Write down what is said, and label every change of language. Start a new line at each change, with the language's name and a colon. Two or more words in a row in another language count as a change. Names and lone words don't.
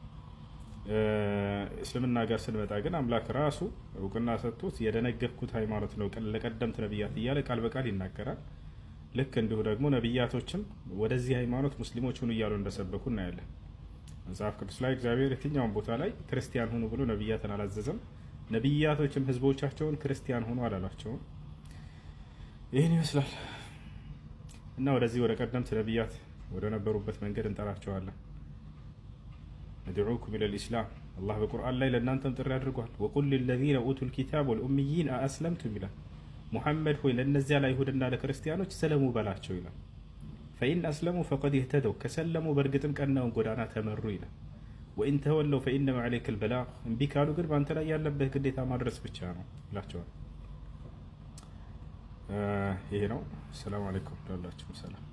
Amharic: እስልምና ጋር ስንመጣ ግን አምላክ ራሱ እውቅና ሰጥቶት የደነገግኩት ሃይማኖት ነው ለቀደምት ነብያት እያለ ቃል በቃል ይናገራል። ልክ እንዲሁ ደግሞ ነብያቶችም ወደዚህ ሃይማኖት ሙስሊሞች ሁኑ እያሉ እንደሰበኩ እናያለን። መጽሐፍ ቅዱስ ላይ እግዚአብሔር የትኛውን ቦታ ላይ ክርስቲያን ሁኑ ብሎ ነብያትን አላዘዘም። ነብያቶችም ህዝቦቻቸውን ክርስቲያን ሁኑ አላሏቸውም። ይህን ይመስላል እና ወደዚህ ወደ ቀደምት ነብያት ወደ ነበሩበት መንገድ እንጠራቸዋለን።
Arabic: ندعوكم إلى الإسلام
Amharic: الله በቁርአን ላይ ለእናንተም ጥሪ አድርጓል።
Arabic: وقل للذين أوتوا الكتاب والأميين أأسلمتم
Amharic: ይላል። ሙሐመድ ሆይ ለነዚያ ለአይሁድና ለክርስቲያኖች ሰለሙ በላቸው ይላል።
Arabic: فإن أسلموا فقد اهتدوا
Amharic: ከሰለሙ በእርግጥም ቀናውን ጎዳና ተመሩ ይላል።
Arabic: وإن تولوا فإنما عليك البلاغ፣
Amharic: እምቢ ካሉ ግን በአንተ ላይ ያለብህ ግዴታ ማድረስ ብቻ ነው ይላቸዋል። ይሄ ነው።
Arabic: سلام عليكم
Amharic: ላላችሁም ሰላም